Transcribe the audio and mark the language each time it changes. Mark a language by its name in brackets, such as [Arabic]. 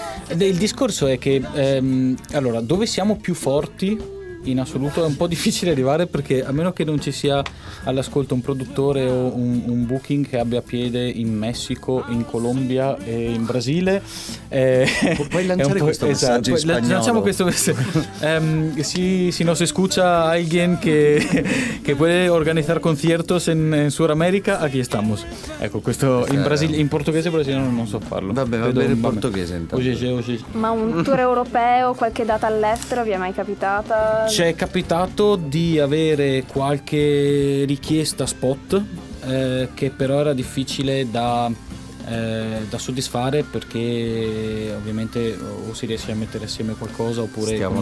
[Italian] Il discorso è che allora, dove siamo più forti in assoluto è un po' difficile arrivare, perché a meno che non ci sia all'ascolto un produttore o un booking che abbia piede in Messico, in Colombia e in Brasile, puoi lanciare questo messaggio in spagnolo? Lanciamo questo messaggio. [Spanish] Si nos escucha alguien que puede organizar conciertos en Sudamérica, aquí estamos. [Italian] Ecco, questo in Brasile, in portoghese brasiliano non so farlo. Vabbè, va bene il portoghese intanto. Ma un tour europeo, qualche data all'estero vi è mai capitata? Ci è capitato di avere qualche richiesta spot, che però era difficile da soddisfare, perché ovviamente o si riesce a mettere assieme qualcosa oppure